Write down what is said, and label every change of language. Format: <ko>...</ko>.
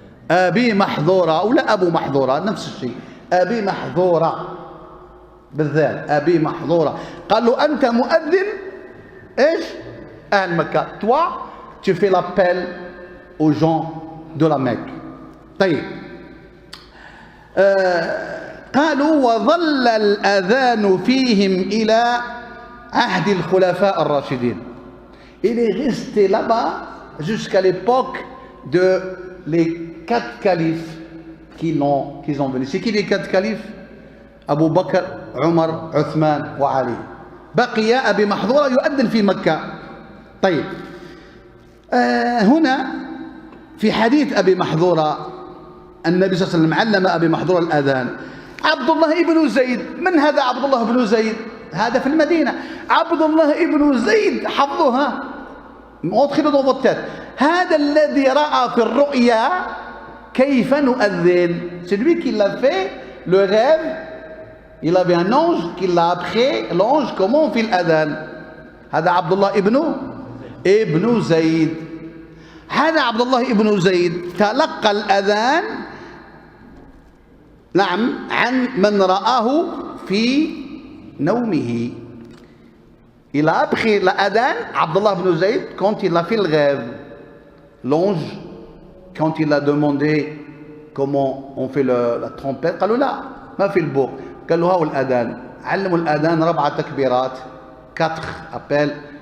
<ar>أبي محذورة ولا أبو محذورة نفس الشيء أبي محذورة بالذات أبي محذورة قال له أنت مؤذن إيش أهل مكة</ar> <fr>toi tu fais l'appel aux gens de la Mecque</fr> <ar>طيب قالوا وظل الأذان فيهم إلى عهد الخلفاء الراشدين.</ar> <fr>Il est resté là-bas jusqu'à l'époque de les 4 califes qui ont venu. C'est qui les 4 califes? Abu Bakr, Omar, Uthman wa Ali.</fr> <ar>بقي أبي محذورة يؤذن في مكة. طيب هنا في حديث أبي محذورة النبي صلى الله عليه وسلم علم أبي محذورة الأذان. عبد الله ابن زيد من هذا عبد الله بن زيد؟ هذا في المدينة. عبد الله ابن زيد حفظها ادخلوا</ar> <fr>dans votre tête.</fr> <ar>هذا الذي رأى في الرؤيا كيف نؤذن.</ar> <fr>C'est lui qui l'a fait le rêve. Il avait un ange qui l'a appris l'ange comment on fait l'adhan.</fr> <ar>هذا عبد الله ابن زيد. هذا عبد الله ابن زيد تلقى الأذان نعم عن من رآه في نومه.</ar> <fr>Il a appris l'adhan, Abdullah ibn Zayd, quand il a fait le rêve. L'ange, quand il a demandé comment on fait la trompette,</fr> <ar>قالوا لا ما في البوق. قالوا هاو الأذان. علموا الأذان 4 تكبيرات</ar> <fr>4 appels.</fr>